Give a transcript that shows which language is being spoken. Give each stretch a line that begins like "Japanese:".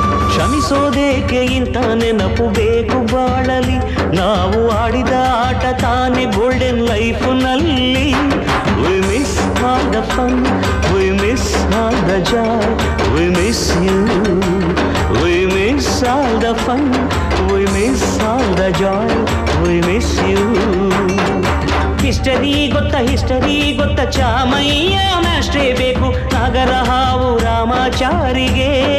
Kannada: ಕ್ಷಮಿಸೋದೇಕೆ ಇಂಥ ನೆನಪು ಬೇಕು ಬಾಳಲಿ, ನಾವು ಆಡಿದ ಆಟ ತಾನೇ golden ಲೈಫ್ನಲ್ಲಿ.
English: We miss all the fun, we miss all the joy, we miss you. We miss all the fun, we miss all the joy, we miss you.
Kannada: History ಗೊತ್ತ ಚಾಮಯ್ಯ ಮಾಸ್ಟ್ರೇ ಬೇಕು, ನಾಗರ ಹಾವು ರಾಮಾಚಾರಿಗೆ.